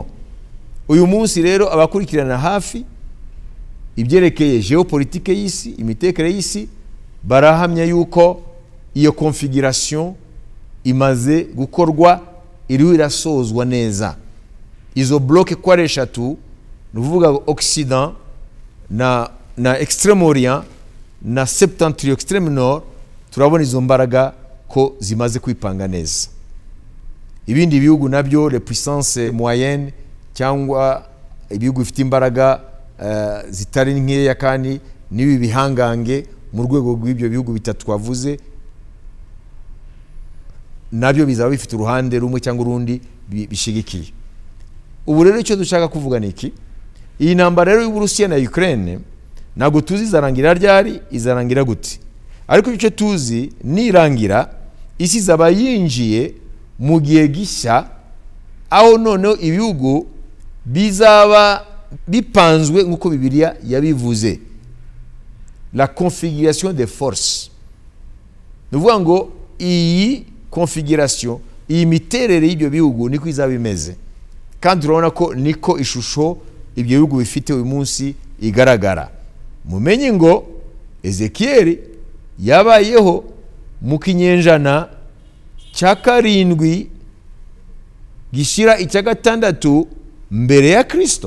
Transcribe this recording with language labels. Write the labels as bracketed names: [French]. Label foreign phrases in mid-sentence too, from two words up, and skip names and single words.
[Kinyarwanda] Uyu munsi rero abakurikirana hafi ibyerekeye geopolitike y'isi, imitekere y'isi, barahamya yuko iyo configuration imaze gukorwa, iriho irasozwa neza. Izo bloke kwa ari eshatu, nuvuga Occident na Extreme Orient na [French] Septentrion Extreme Nord, [Kinyarwanda] turabona izo mbaraga ko zimaze kwipanga neza. Ibindi bihugu nabyo [French] les puissances moyennes [Kinyarwanda] cyangwa ibihugu bifite imbaraga zitari nkeya kandi nibi bihangange mu rwego rw'ibyo bihugu bitatu twavuze, nabyo bizaba bifite uruhande rumwe cyangwa urundi bishigikiye. Ubu rero icyo dushaka kuvuga niki, iyi ntambara rero y'Uburusiya na Ukraine ntabwo tuzi izarangira ryari, izarangira gute. Ariko icyo tuzi nirangira, isi zaba yinjiye mu gihe gishya, aho noneho ibihugu bizaba bipanzwe nk'uko Bibiliya yabivuze, [French] la configuration des forces. [Kinyarwanda] Nuvuga ngo iyi configuration, iyi miterere y'ibyo bihugu niko izaba imeze, kandi urabona ko niko ishusho ibyo bihugu bifite uyu munsi igaragara. Mumenye ngo Ezekiel yabayeho mu kinyenjana cya karindwi gishira icya gatandatu mbere ya Kristo.